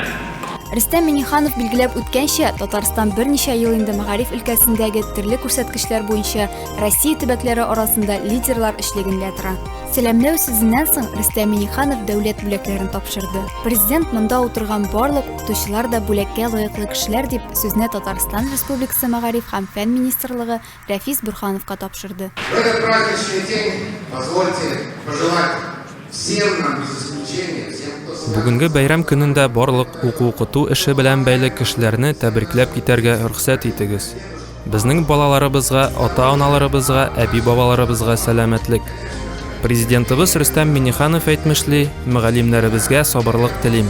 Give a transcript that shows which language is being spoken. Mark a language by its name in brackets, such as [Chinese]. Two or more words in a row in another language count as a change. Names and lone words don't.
[Tatar] Рөстәм Миңнеханов билгеләп үткәнчә, Татарстан берничә ел инде мәгариф өлкәсендәге төрле күрсәткечләр буенча Россия төбәкләре арасында лидерлар эшлегендә тора. Сәламләү сүзеннән соң Рөстәм Миңнеханов дәүләт бүләкләрен тапшырды. Президент монда утырган барлык укытучылар да бүләккә лаеклы кешеләр дип сүзне Татарстан Республикасы мәгариф һәм фән министрлыгы Рәфис Бурхановка тапшырды. [Russian] В этот праздничный день позвольте пожелать всем нам без исключения, всем, кто [Tatar] Бүгенге бәйрәм көнендә барлык уку-укыту эше белән бәйле кешеләрне тәбрикләп китәргә рөхсәт итегез. Безнең балаларыбызга, ата-аналарыбызга, әби-бабаларыбызга сәламәтлек. Президентыбыз Рөстәм Миңнеханов әйтмешли, мөгаллимнәребезгә сабырлык телим.